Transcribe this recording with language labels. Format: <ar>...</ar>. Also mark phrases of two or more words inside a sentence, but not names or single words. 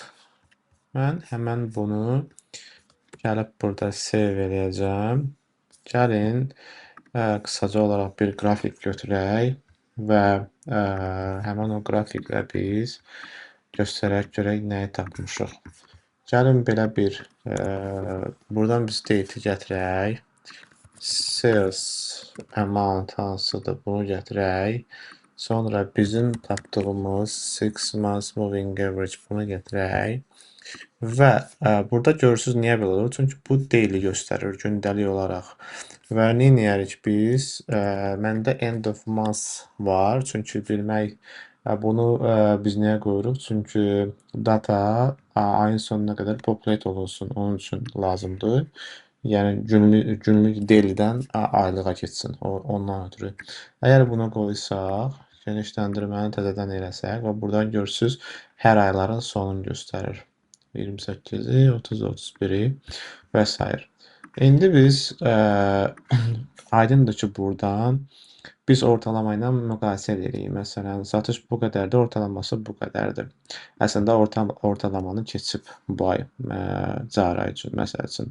<az>Mən həmən bunu gəlib burada save eləyəcəm. Gəlin qısaca olaraq bir qrafik götürək və həmən o qrafiklə biz göstərək görək nəyi tapmışıq. Gəlin belə bir buradan biz date-i gətirək. Sales amount hansıdır bunu gətirək. Sonra bizim tapdığımız</az> <en>6 months moving average</en> <az>bunu gətirək. Və burada görürsünüz niyə belə olur? Çünki bu daily göstərir gündəlik olaraq. Və nə edərik biz? Məndə</az> <en>end of month</en> <az>var. Çünki bilmək bunu biz niyə qoyuruq? Çünki data ayın sonuna qədər populate olunsun. Onun üçün lazımdır. Yəni günlük dailydən aylığa keçsin. Ondan ötürü. Əgər buna qoysaq, genişləndirməni təzədən eləsək və buradan görürsünüz hər ayların sonunu göstərir. 28-i, 30-u, 31-i və s. İndi biz aydındır ki, buradan biz ortalama ilə müqayisə edirik. Məsələn, satış bu qədərdir, ortalaması bu qədərdir. Əslində ortalamanı keçib bu ay cari ay üçün, məsəl üçün.</az>